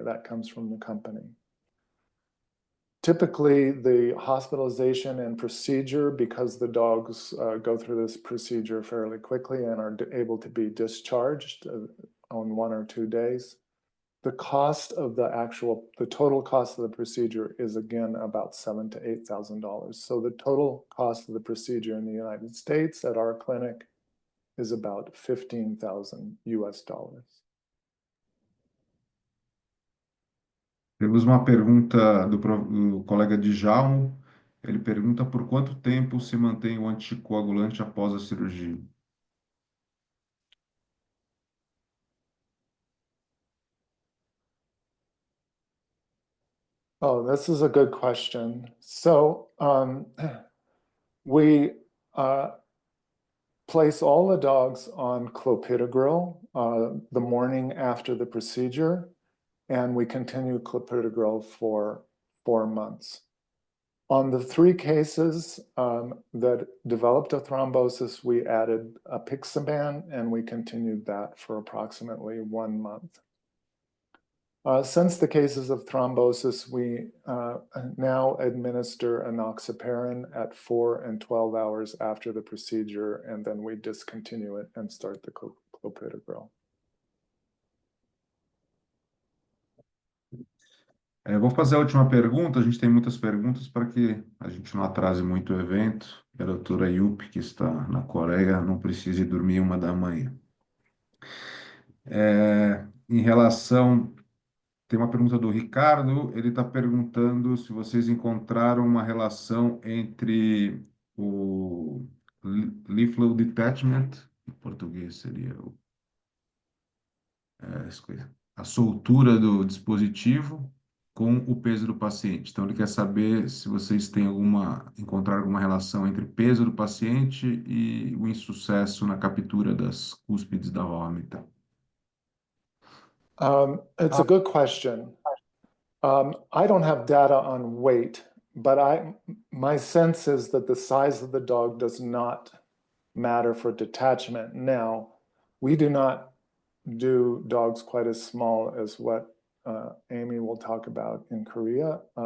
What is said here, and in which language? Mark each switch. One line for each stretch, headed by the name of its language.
English: That comes from the company. Typically, the hospitalization and procedure, because the dogs go through this procedure fairly quickly and are able to be discharged on 1 or 2 days, the cost of the total cost of the procedure is again about $7,000 to $8,000. So the total cost of the procedure in the United States at our clinic is about $15,000 US dollars.
Portuguese: Temos uma pergunta do colega Djalmo. Ele pergunta por quanto tempo se mantém o anticoagulante após a cirurgia.
English: Oh, this is a good question. So we place all the dogs on clopidogrel the morning after the procedure, and we continue clopidogrel for 4 months. On the 3 cases that developed a thrombosis, we added apixaban, and we continued that for approximately 1 month. Since the cases of thrombosis, we now administer enoxaparin at 4 and 12 hours after the procedure, and then we discontinue it and start the clopidogrel.
Portuguese: Vou fazer a última pergunta. A gente tem muitas perguntas para que a gente não atrase muito o evento. E a doutora Youp, que está na Coreia, não precise dormir 1 da manhã. Em relação, tem uma pergunta do Ricardo. Ele está perguntando se vocês encontraram uma relação entre o leaf flow detachment, em português seria a soltura do dispositivo com o peso do paciente. Então, ele quer saber se vocês têm encontraram alguma relação entre peso do paciente e o insucesso na captura das cúspides da válvula mitral.
English: It's a good question. I don't have data on weight, but my sense is that the size of the dog does not matter for detachment. Now, we do not do dogs quite as small as what Amy will talk about in Korea.